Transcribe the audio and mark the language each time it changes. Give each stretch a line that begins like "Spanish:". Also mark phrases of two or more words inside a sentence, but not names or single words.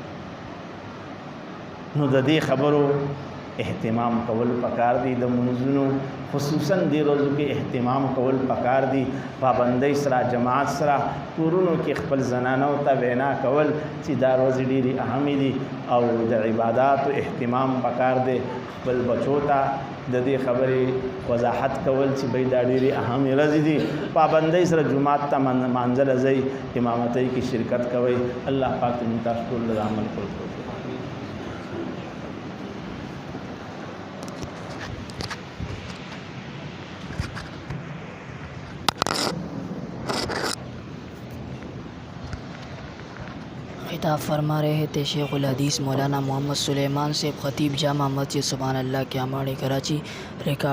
Pashto: نو د دې خبرو اهتمام کول پکار دی، د منځونو خصوصا دی روزو کې اهتمام کول پکار دی، پابندۍ سره جماعت سره کورونو کې خپل زنانو ته وینا کول چې دا ورځې ډېرې اهمې دي او د عباداتو اهتمام پکار دی. خپل بچو ته د دې خبرې وضاحت کول چې بھئی دا ډېرې اهمې ورځې دي، پابندۍ سره جماعت ته مانځه ځئ، امامتۍ کې شرکت کوئ. الله پاک موږ تاسو ټول له عمل کولو توفیق.
Urdu: خطاب فرما رہے تھے شیخ الحدیث مولانا محمد سلیمان صاحب، خطیب جامع مسجد سبحان اللہ کیاماڑی کراچی.